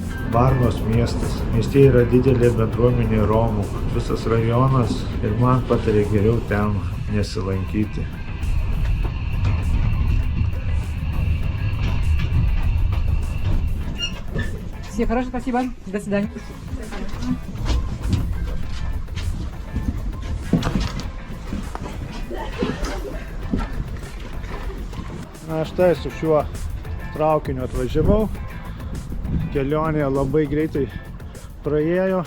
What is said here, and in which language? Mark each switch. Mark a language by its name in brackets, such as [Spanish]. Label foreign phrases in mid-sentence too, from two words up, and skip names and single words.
[Lithuanian] Varnos miestas. Mieste yra didelė bendruomenė Romų. Visas rajonas ir man patarė geriau ten nesilankyti. [Russian] Все, хорошо, спасибо. До свидания. [Lithuanian] Na štai su šiuo traukiniu atvažiavau. Kelionė labai greitai praėjo.